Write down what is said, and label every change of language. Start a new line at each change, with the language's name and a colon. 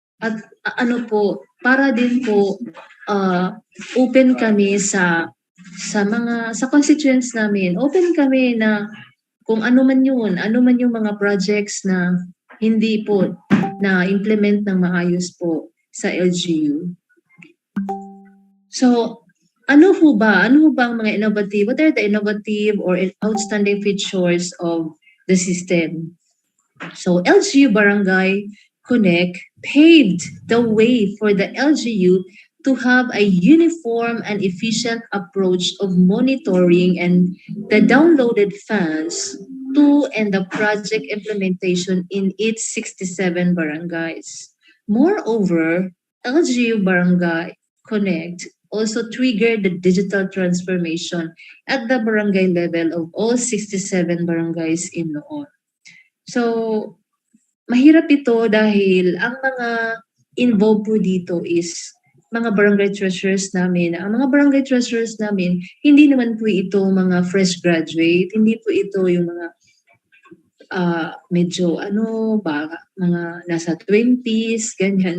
Filipino: At para din po open kami sa constituents namin. Open kami na kung ano man yung mga projects na hindi po na implement ng maayos po sa LGU. So, ano ba ang mga innovative?
English: What are the innovative or outstanding features of the system? So LGU-Barangay Connect paved the way for the LGU to have a uniform and efficient approach of monitoring and the downloaded funds to and the project implementation in its 67 barangays. Moreover, LGU-Barangay Connect also trigger the digital transformation at the barangay level of all 67 barangays in Noon.
Filipino: So, mahirap ito dahil ang mga involved po dito is mga barangay treasurers namin. Ang mga barangay treasurers namin, hindi naman po ito mga
English: fresh graduate,
Filipino: hindi po ito yung mga medyo mga nasa 20s, ganyan.